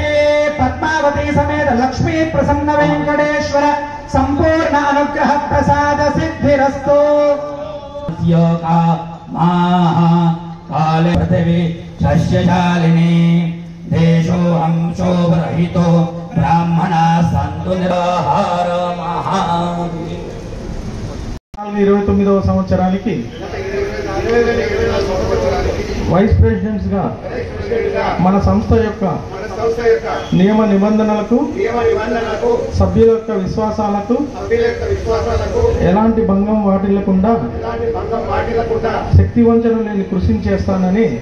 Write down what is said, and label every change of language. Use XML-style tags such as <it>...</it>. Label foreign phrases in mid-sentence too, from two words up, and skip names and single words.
<sa>पद्मावती समेत लक्ष्मी प्रसन्न वेंकटेश्वर संपूर्ण अनुग्रह प्रसाद सिद्धिरस्तु। काले पृथिवी शस्यशालिनी देशो हंसो रहितो ब्राह्मणा सन्तु निराहार महा</sa> <te>29వ సంవత్సరానికి</te> <en>vice presidents</en> <te>గా మన సంస్థ యొక్క నియమ నిబంధనలకు సభ్యుల యొక్క విశ్వాసాలకు ఎలాంటి భంగం వాటిల్లకుండా శక్తి వంచన లేని కృషి చేస్తానని</te>